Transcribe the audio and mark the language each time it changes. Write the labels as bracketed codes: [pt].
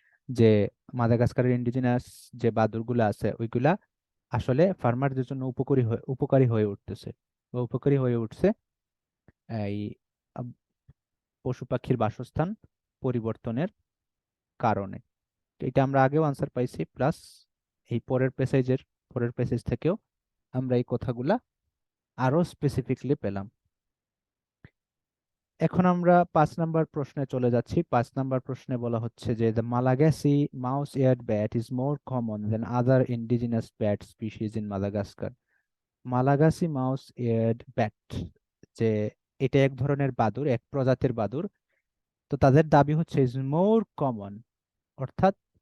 [bn] যে মাদাগাস্কারের ইন্ডিজিনাস যে বাদুরগুলো আছে ওইগুলা আসলে ফার্মারদের জন্য উপকারী হয়ে উঠতেছে বা উপকারী হয়ে উঠছে এই পশু পাখির বাসস্থান পরিবর্তনের কারণে। তো এটা আমরা আগেও আনসার পাইছি, প্লাস এই পরের প্যাসেজ থেকেও আমরা এই কথাগুলা আরো স্পেসিফিকলি পেলাম। এখন আমরা 5 নাম্বার প্রশ্নে চলে যাচ্ছি। 5 নাম্বার প্রশ্নে বলা হচ্ছে যে [en] the Malagasy mouse-eared bat is more common than other indigenous bat species in Madagascar. [bn] Malagasy mouse-eared bat, যে এটা এক ধরনের বাদুর, এক প্রজাতির বাদুর। তো তাদের দাবি হচ্ছে [en] is more common, [bn] অর্থাৎ